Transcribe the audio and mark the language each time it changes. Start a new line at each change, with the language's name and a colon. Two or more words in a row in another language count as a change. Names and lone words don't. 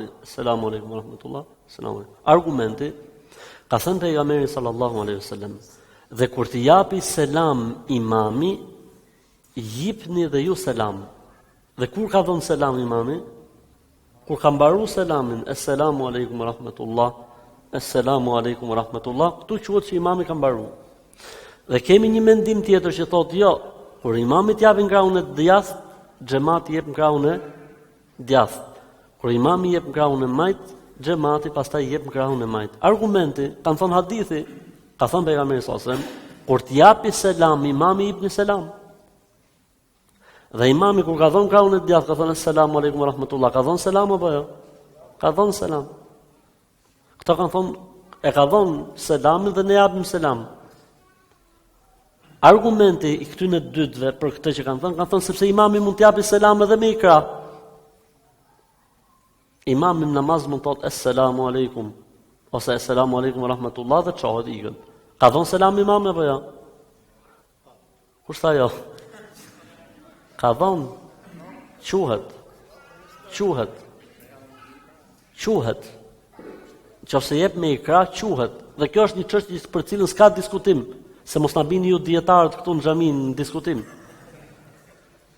Arabic: السلام عليكم ورحمة الله. Selamun.
Albanian: Argumenti ka thënë pejgamberi
Arabic: صلى الله عليه وسلم,
Albanian: dhe kur të japi selam imami, jipni dhe ju selam. Dhe kur ka dhënë selam imami? Kur ka mbaruar selamin,
Arabic: السلام عليكم ورحمة الله، السلام عليكم ورحمة الله,
Albanian: këtu quhet që imami ka mbaruar. Dhe kemi një mendim tjetër që thotë jo, kur imami t'japin krahun e djathtë, xhamati jep krahun e djathtë. Kur imami jep krahun e majt, xhamati pastaj jep krahun e majt. Argumenti, kanë thënë hadithi, ka thënë pejgamberi
Arabic: صلى الله عليه وسلم,
Albanian: kur t'japi selam imami jep një selam. Dhe imami kur ka dhënë krahun e djathtë, ka thënë
Arabic: السلام عليكم ورحمة الله,
Albanian: ka dhënë selam apo jo? Ka dhënë selam. Këta kanë thënë e ka dhënë selamin dhe ne japim selam. Argumenti i këtyre dytëve për këtë që kanë thënë sepse imami mund t'japi selam edhe me ikra. Imami në namaz mund të thotë
Arabic: السلام عليكم
Albanian: ose
Arabic: السلام عليكم ورحمة الله
Albanian: dhe çohet ikën. Ka dhënë selam imami apo jo? Kush tha jo? Ka dhënë quhet. Nëse jep me ikra quhet. Dhe kjo është një çështje për cilën s'ka diskutim. Se mos na bini ju dietarët këtu në xhami në diskutim.